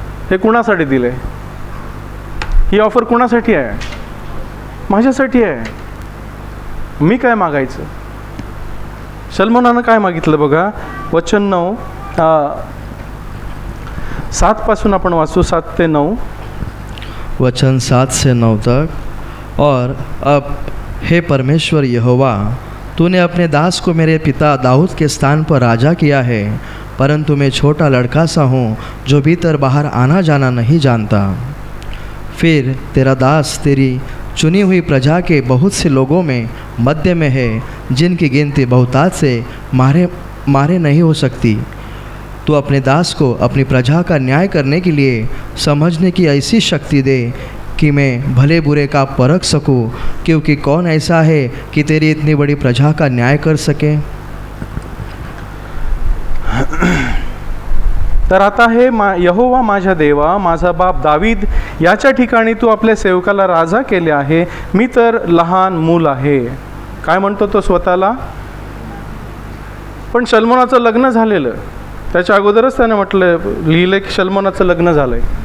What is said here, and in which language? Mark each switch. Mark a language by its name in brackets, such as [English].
[Marathi] हे कुणासाठी दिले? ही ऑफर कुणासाठी आहे? माझ्यासाठी आहे. मी काय मागायचं? शल्मोनानं काय मागितलं बघा, वचन 9 7 पासून आपण वाचू, 7 ते 9. [Hindi] वचन 7 से 9 तक। और अब हे परमेश्वर यहोवा, तूने अपने दास को मेरे पिता दाऊद के स्थान पर राजा किया है, परंतु मैं छोटा लड़का सा हूँ जो भीतर बाहर आना जाना नहीं जानता। फिर तेरा दास तेरी चुनी हुई प्रजा के बहुत से लोगों में मध्य में है, जिनकी गिनती बहुतायत से मारे नहीं हो सकती। तू अपने दास को अपनी प्रजा का न्याय करने के लिए समझने की ऐसी शक्ति दे कि मैं भले बुरे का परख सकूं, क्योंकि कौन ऐसा है कि तेरी इतनी बड़ी प्रजा का न्याय कर सके। [Marathi] तर आता हे यहोवा माझ्या देवा, माझा बाप दावीद याच्या ठिकाणी तू आपल्या सेवकाला राजा केले आहे, मी तर लहान मूल आहे. काय म्हणतो तो स्वतःला? पण शल्मोनाचं लग्न झालेलं, त्याच्या अगोदरच त्याने लिहिलं की शल्मोनाचं लग्न झालंय.